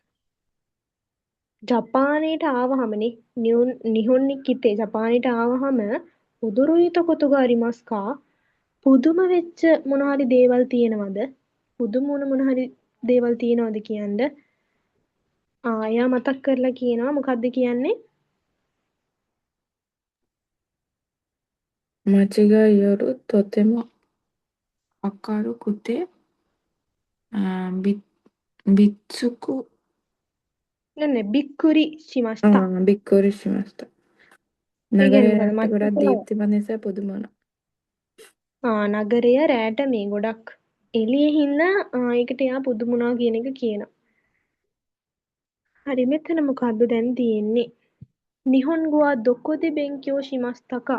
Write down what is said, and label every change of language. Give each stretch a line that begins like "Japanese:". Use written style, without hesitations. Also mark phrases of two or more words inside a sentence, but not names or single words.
Sinhala: ජපානයට ආවහමනේ
Japanese: 日本に来て
Sinhala: ජපානයට ආවහම
Japanese: 驚いたことがありますか?
Sinhala: පුදුම වෙච්ච මොන හරි දේවල් තියෙනවද? පුදුම මොන හරි දේවල් තියෙනවද කියන්න? එයා මතක් කරලා කියනවා මොකද්ද කියන්නේ?
Japanese: 街が夜とても明るくて、びっつく、ねびっくりしました. びっくりしました。
Sinhala: ඒ කියන්නේ නගරය මොකද? රට ගොඩක් මතක දීප්තිමත් නිසා පුදුම වුණා. නගරය රෑට මේ ගොඩක් එළියේ හින්දා ඒකට එයා පුදුම වුණා කියන එක කියනවා. හරි මෙතන මොකද්ද දැන් තියෙන්නේ?
Japanese: 日本語はどこで勉強しましたか?